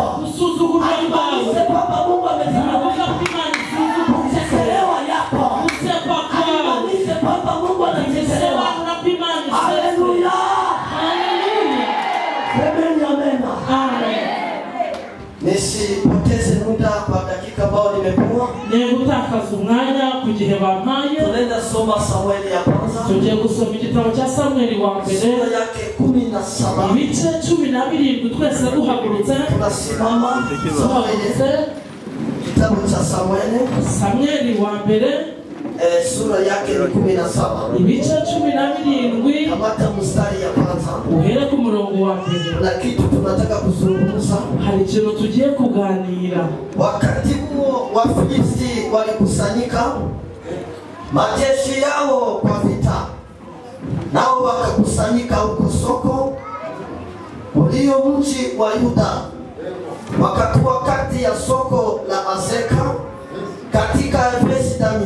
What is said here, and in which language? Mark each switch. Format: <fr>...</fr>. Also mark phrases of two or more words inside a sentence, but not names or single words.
<rw>Usuzugurwa kwawe.</rw> <sw>Baba Mungu ameshindwa.</sw> <rw>Bivuga ko Imana isuzugurwa.</rw> <sw>Kuchekelewa yako.</sw> <rw>Kusekwa kwawe.</rw> <sw>Baba Mungu anachekelewa. Haleluya. Haleluya. Amen. Amen. Nisipoteze muda kwa dakika ambao nimepewa.</sw> <rw>Gutakaza umwanya ku gihe bampaye.</rw> <sw>Tunaenda soma Samueli ya kwanza.</sw> <rw>Tugiye gusoma igitabo cya Samueli wa mbere.</rw> <sw>Sura yake 17.</sw> <rw>Ibice 17 twese duhagurutse.</rw> <sw>Tunasimama kitabu cha Samueli</sw> <rw>wa mbere.</rw> <sw>Sura yake ni 17.</sw> <rw>Ibice 17.</rw> <sw>Kamata mstari ya kwanza.</sw> <rw>Uhere ku murongo wa mbere.</rw> <sw>Na kitu tunataka kuzungumza.</sw> <rw>Hari ikintu tugiye kuganira.</rw> <sw>Wakati huo Wafilisti walikusanyika majeshi yao kwa vita, nao wakakusanyika huko Soko ulio mji wa Yuda, wakatua kati ya Soko la Azeka katika Efesi-Dami.</sw>